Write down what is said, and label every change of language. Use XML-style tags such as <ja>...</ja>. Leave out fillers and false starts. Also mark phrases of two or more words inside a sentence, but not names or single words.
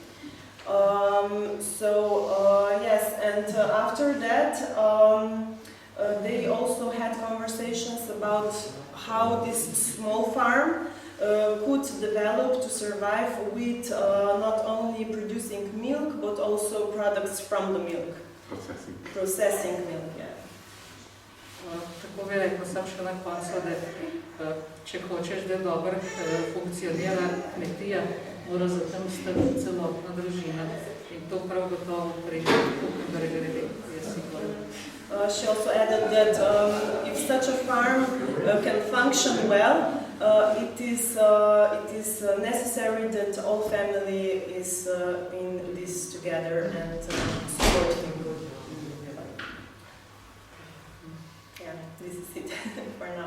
<en>After that, they also had conversations about how this small farm could develop to survive with not only producing milk, but also products from the milk. Processing milk, yeah.</en> <sl>Tako bi rekel, sem še na koncu, da če hočeš, da dobro funkcionira kmetija, mora za tem stati celotna družina. In to prav gotovo pri Kukenbergerju je sigurno.</sl> <en>She also added that if such a farm can function well, it is necessary that all family is in this together and supporting. Yeah, this is it for now.</en>